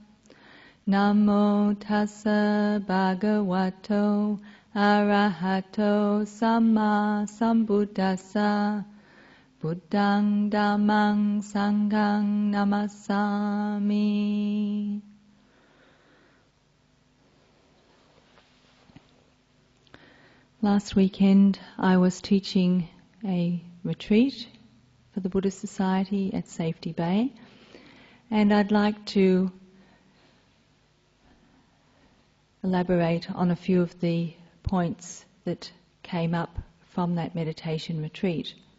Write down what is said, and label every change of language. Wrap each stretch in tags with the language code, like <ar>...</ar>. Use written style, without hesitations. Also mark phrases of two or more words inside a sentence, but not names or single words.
<pi>Namo tassa bhagavato arahato samma sambuddhassa. Buddhang Dhammang Sanghang Namassami.</pi> <en>Last weekend I was teaching a retreat for the Buddhist Society at Safety Bay, and I'd like to elaborate on a few of the points that came up from that meditation retreat.</en>